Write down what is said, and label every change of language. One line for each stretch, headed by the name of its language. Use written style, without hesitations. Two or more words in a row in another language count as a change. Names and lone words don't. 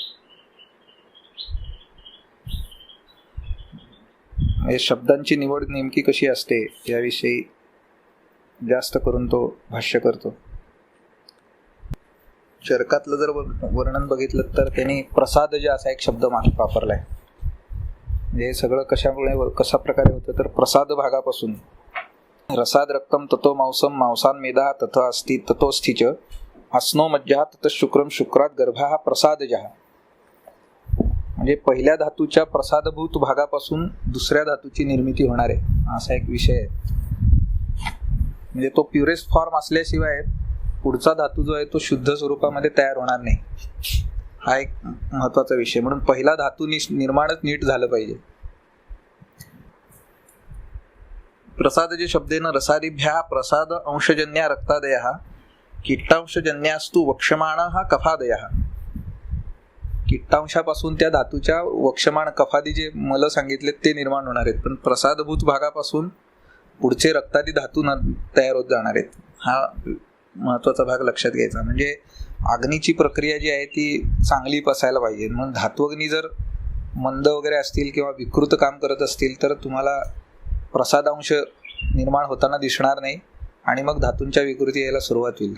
Marathi: शब्दांची निवड नेमकी कशी असते याविषयी जास्त करून तो भाष्य करतो. चरकातलं जर वर्णन बघितलं तर त्यांनी प्रसाद जे असा एक शब्द वापरलाय. म्हणजे हे सगळं कशामुळे कशा प्रकारे होतं तर प्रसाद भागापासून
Sanskrit: रसाद रक्तम ततो मांसम मांसान मेदा तथ अस्ति ततोस्थिच अस्नो मज्जा तत शुक्रम शुक्रात गर्भा हा प्रसादजहा.
Marathi: म्हणजे पहिल्या धातूच्या प्रसादभूत भागापासून दुसऱ्या धातूची निर्मिती होणार आहे असा एक विषय आहे. म्हणजे तो
English: purest form
Marathi: असल्याशिवाय पुढचा धातू जो आहे तो शुद्ध स्वरूपामध्ये तयार होणार नाही. हा एक महत्वाचा विषय. म्हणून पहिला धातू निर्माणच नीट झालं पाहिजे.
Sanskrit: प्रसाद जे शब्देन रसादिभ्या प्रसाद अंशजन्या रक्तादयः किट्टांशजन्यास्तु वक्षमाणः कफादयः.
Marathi: किट्टांशापासून त्या धातूच्या वक्षमाण कफादी जे मल सांगितले ते निर्माण होणार आहेत, पण प्रसादभूत भागापासून पुढचे रक्तादी धातू तयार होत जाणार आहेत. हा महत्वाचा भाग लक्षात घ्यायचा. म्हणजे अग्नीची प्रक्रिया जी आहे ती चांगली पसायला पाहिजे. म्हणून धातुअग्नी जर मंद वगैरे असतील किंवा विकृत काम करत असतील तर तुम्हाला प्रसादांश निर्माण होताना दिसणार नाही आणि मग धातूंच्या विकृती यायला सुरुवात होईल.